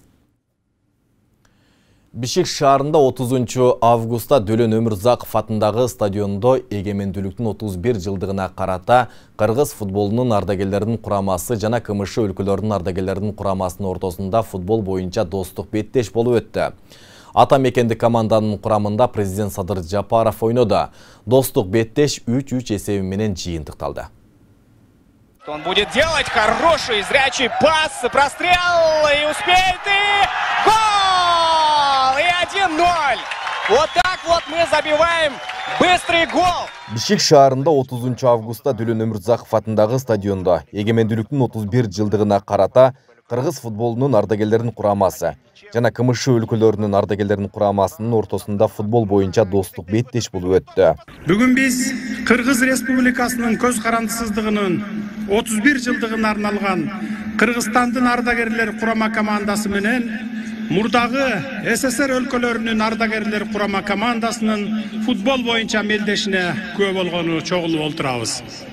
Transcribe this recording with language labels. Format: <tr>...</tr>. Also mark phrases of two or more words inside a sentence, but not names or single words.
<ky>Бишкек шаарында 30 августта Дөлөн Өмүрзаков атындагы стадиондо эгемендүүлүктүн 31 жылдыгына карата кыргыз футболунун ардагерлеринин курамасы жана КМШ өлкөлөрүнүн ардагерлеринин курамасынын ортосунда футбол боюнча достук беттеш болуп өттү. Ата мекендик команданын курамында президент Садыр Жапаров ойноду. Достук беттеш 3-3 эсеби менен жыйынтыкталды.</ky> <ru>Он будет делать хороший зрячий пас, прострел и успеет, и гол! И 1-0. Вот так вот мы забиваем быстрый гол.</ru> <ky>Бишкек шаарында 30 августта Дөлөн Өмүрзаков атындагы стадиондо эгемендүүлүктүн 31 жылдыгына карата кыргыз футболунун ардагерлеринин курамасы жана КМШ өлкөлөрүнүн ардагерлеринин курамасынын ортосунда футбол боюнча достук беттеш болуп өттү. Бүгүн биз Кыргыз Республикасынын көз карандысыздыгынын 31 жылдыгына арналган Кыргызстандын ардагерлер курама командасы менен мурдагы СССР өлкөлөрүнүн ардагерлер курама командасынын футбол боюнча мелдешине күбө болгону чогулуп отурабыз.</ky>